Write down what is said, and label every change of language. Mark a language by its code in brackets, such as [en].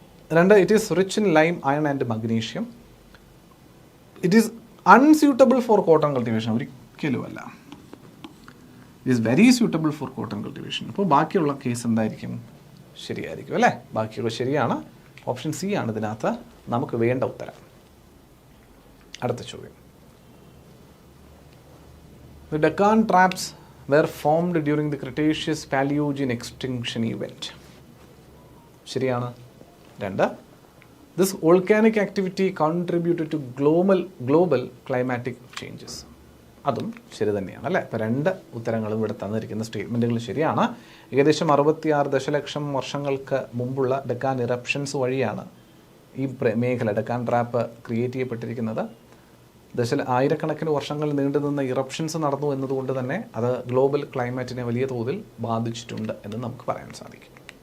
[en] 2, it is rich in lime, iron and magnesium. It is unsuitable for cotton cultivation. [ml] ഒരിക്കലുമല്ല. [en] It is very suitable for cotton cultivation. [ml] അപ്പോൾ ബാക്കിയുള്ള case എന്തായിരിക്കും? ശരിയായിരിക്കും അല്ലേ? ബാക്കിയുള്ള ശരിയാണ്. ഓപ്ഷൻ സി ആണ് ഇതിനകത്ത് നമുക്ക് വേണ്ട ഉത്തരം. അടുത്ത ചോദ്യം. [en] The Deccan traps were formed during the Cretaceous Paleogene extinction event. [ml] ശരിയാണ്. [en] 2. This volcanic activity contributed to global climatic changes. [ml] അതും ശരി തന്നെയാണ് അല്ലേ? അപ്പോൾ 2 ഉത്തരങ്ങളും ഇവിടെ തന്നിരിക്കുന്ന സ്റ്റേറ്റ്മെൻറ്റുകൾ ശരിയാണ്. ഏകദേശം 66 ദശലക്ഷം വർഷങ്ങൾക്ക് മുമ്പുള്ള ഡെക്കാൻ ഇറപ്ഷൻസ് വഴിയാണ് ഈ മേഖല ഡെക്കാൻ ട്രാപ്പ് ക്രിയേറ്റ് ചെയ്യപ്പെട്ടിരിക്കുന്നത്. ആയിരക്കണക്കിന് വർഷങ്ങൾ നീണ്ടുനിന്ന ഇറപ്ഷൻസ് നടന്നു എന്നതുകൊണ്ട് തന്നെ അത് ഗ്ലോബൽ ക്ലൈമറ്റിനെ വലിയ തോതിൽ ബാധിച്ചിട്ടുണ്ട് എന്ന് നമുക്ക് പറയാൻ സാധിക്കും.